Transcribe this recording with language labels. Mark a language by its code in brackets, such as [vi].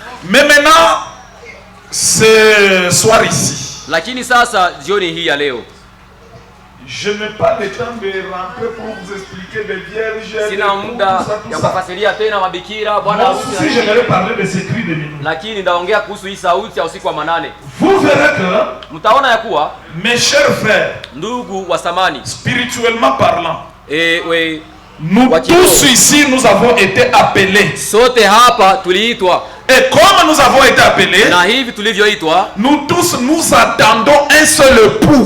[fr] Mais maintenant, ce soir ici, [sw] Lakini sasa jioni hii ya leo [fr] je n'ai pas le temps de rentrer pour vous expliquer les vierges. [sw] sina muda ya kufasiria tena mabikira bwana [fr] Moi [sw] harusi, [fr] aussi, j'aimerais parler de ce cri de minuit. [sw] lakini ndaongea kuhusu hii sauti ya usiku wa manane. [fr] Vous verrez que, [sw] Mtaona ya kuwa [fr] mes chers frères, [sw] ndugu wa samani, [fr] spirituellement parlant, nous tous ici, nous avons été appelés. [sw] sote hapa tuliitwa, [fr] Et comme nous avons été appelés, [sw] na hivi tulivyoitwa [fr] nous tous nous attendons un seul époux.